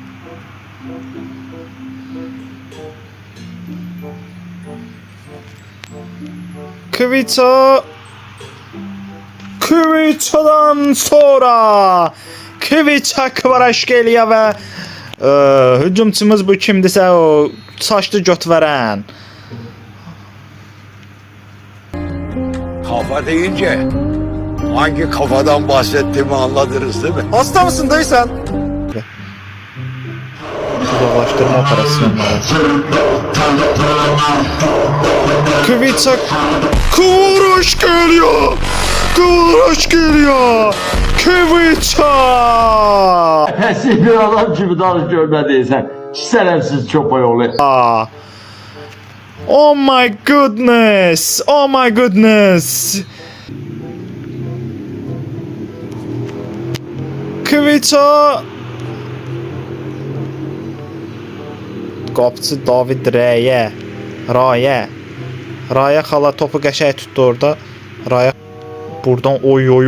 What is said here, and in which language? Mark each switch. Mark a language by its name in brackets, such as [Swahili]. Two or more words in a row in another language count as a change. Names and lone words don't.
[Azerbaijani] Kviçadan sonra Kviça Kvaratskhelia və hücumçumuz bu kimdirsə o saçlı göt verən. [Turkish] Kafa deyince hangi kafadan bahsettiğimi anladınız değil mi? Hasta mısın dayı sen? [Azerbaijani] Uzaqlaşdırma operasyonları. Kviça Kvaratskhelia! Kvaratskhelia! Kviça! Nəsib bir adam kimi danış görmədiysən. Şərəfsiz çöpək oğlu. [English] Oh my goodness. Oh my goodness. [Azerbaijani] Kviça. Qapıcı David Raya xala topu qəşəng tutdu orada. Raya buradan oy.